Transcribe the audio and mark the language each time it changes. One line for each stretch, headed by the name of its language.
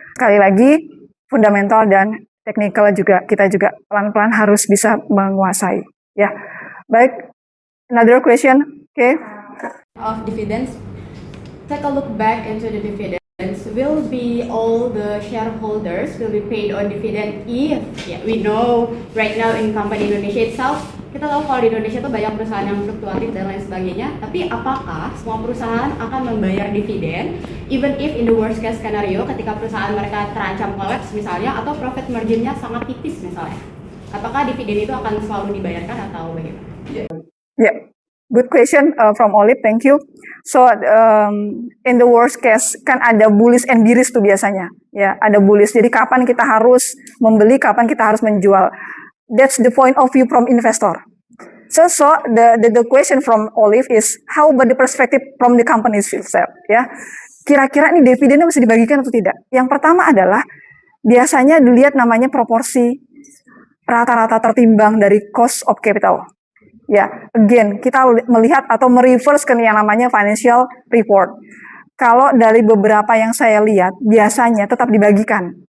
Indonesian: Sekali lagi, fundamental dan technical juga kita juga pelan-pelan harus bisa menguasai. Ya, baik.
English: Another question, okay? Of dividends, take a look back into the dividends. Will be all the shareholders will be paid on dividend if we know right now in company Indonesia itself,
Indonesian: kita tahu kalau di Indonesia itu banyak perusahaan yang fluktuatif dan lain sebagainya, tapi apakah semua perusahaan akan membayar dividen
English: even if in the worst case scenario
Indonesian: ketika perusahaan mereka terancam collapse misalnya atau profit marginnya sangat tipis misalnya, apakah dividen itu akan selalu dibayarkan atau bagaimana?
English: Yeah. Good question from Olive, thank you. So in the worst case
Indonesian: kan ada
English: bullish and bearish
Indonesian: tuh biasanya, ya ada
English: bullish.
Indonesian: Jadi kapan kita harus membeli, kapan kita harus menjual.
English: That's the point of view from investor. So the question from Olive is how about the perspective from the company itself, ya.
Indonesian: Kira-kira ini dividennya mesti dibagikan atau tidak? Yang pertama adalah biasanya dilihat namanya proporsi rata-rata tertimbang dari cost of capital. Ya, again, kita melihat atau mereverse ke yang namanya financial report. Kalau dari beberapa yang saya lihat, biasanya tetap dibagikan.